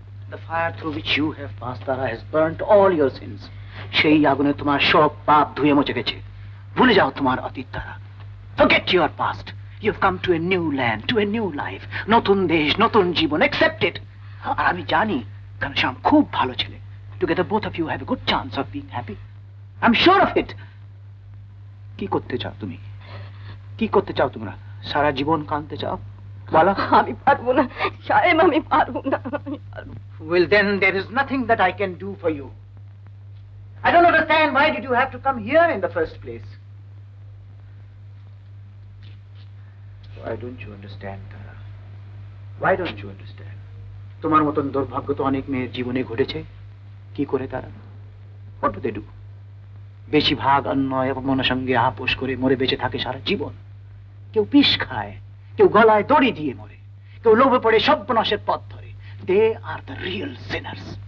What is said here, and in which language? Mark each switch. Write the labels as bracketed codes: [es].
[en] The fire through which you have passed, Tara, has burnt all your sins. [bn] সেই আগুনে তোমার সব পাপ ধুয়ে মুছে গেছে। ভুলে যাও তোমার অতীত তারা। [en] Forget your past. You've come to a new land, to a new life. [bn] নতুন দেশ, নতুন জীবন, [en] accept it. [bn] আর আমি জানি ঘনশ্যাম খুব ভালো ছেলে। [en] Together both of you have a good chance of being happy. I'm sure of it. [bn] কি করতে চাও তুমি? কি করতে চাও তোমরা? সারা জীবন কাঁদতে চাও? বলো। আমি পারবো না সাহেব, আমি পারবো না। [en] Well, then there is nothing that I can do for you. I don't understand, why did you have to come here in the first place? Why don't you understand, Tara? Why don't you understand? [bn] তোমার মতন দুর্ভাগ্য তো অনেক মেয়ের জীবনে ঘটেছে। কি করে তারা? [en] What do they do? [bn] বেশিরভাগ অন্যায় অপমানের সঙ্গে আপোষ করে মরে বেঁচে থাকে সারা জীবন। কেউ বিষ খায়, কেউ গলায় দড়ি দিয়ে মরে, কেউ লোভে পড়ে সর্বনাশের পথ ধরে। [en] They are the real sinners.